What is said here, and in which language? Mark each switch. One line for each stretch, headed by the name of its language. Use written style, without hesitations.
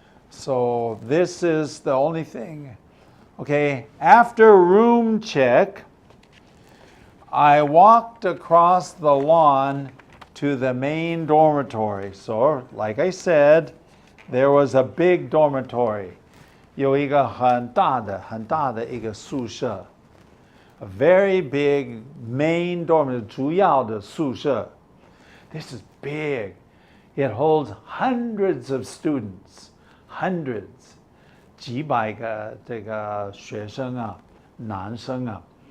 English: So this is the only thing. Okay, after room check, I walked across the lawn to the main dormitory. So, like I said, there was a big dormitory.
Chinese: 有一个很大的一个宿舍.
English: A very big main dormitory,
Chinese: 主要的宿舍.
English: This is big. It holds hundreds of students, hundreds,
Chinese: 几百个这个学生啊，男生啊。